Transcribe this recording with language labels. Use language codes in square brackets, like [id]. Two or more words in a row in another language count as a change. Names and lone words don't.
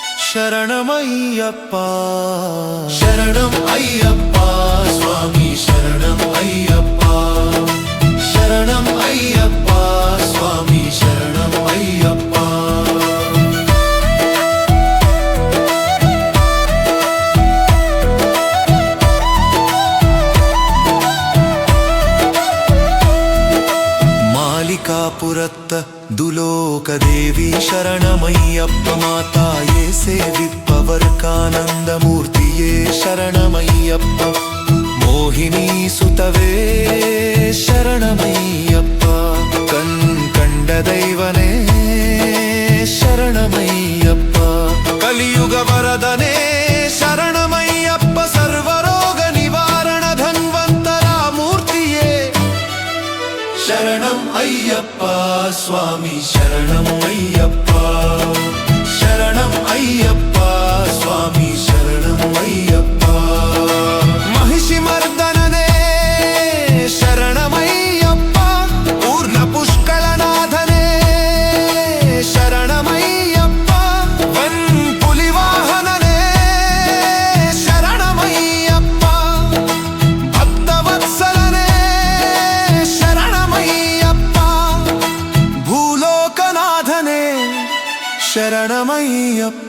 [ml] ശരണമയ്യപ്പ ശരണം അയ്യപ്പ സ്വാമി ശരണം അയ്യപ്പ ശരണം അയ്യപ്പ സ്വാമി ശരണം അയ്യപ്പ മാലികാപുരത്ത ദുലോകദേവി ശരണമയ്യപ്പ മാതായേ സേവിപ്പവർക്കാനന്ദമൂർത്തിയേ ശരണമയ്യപ്പ മോഹിനി സുതവേ ശരണമയ്യപ്പ കണ്ട ദൈവനേ ശരണമയ്യപ്പ കലിയുഗ വരദനേ ശരണമയ്യപ്പ സർവരോഗ നിവാരണ ധന്വന്തര മൂർത്തിയേ ശരണം അയ്യപ്പ സ്വാമി ശരണം അയ്യപ്പ ശരണം അയ്യപ്പ സ്വാമി ശരണം അയ്യപ്പ മഹിഷി മർദ്ദനനേ ശരണമയ്യപ്പ പൂർണ പുഷ്കളനാഥനേ ശരണമയ്യപ്പ വൻ പുലിവാഹനനേ ശരണമയ്യപ്പ ഭക്തവത്സലനേ ശരണമയ്യപ്പ ഭൂലോകനാഥനേ ശരണമയ്യപ്പ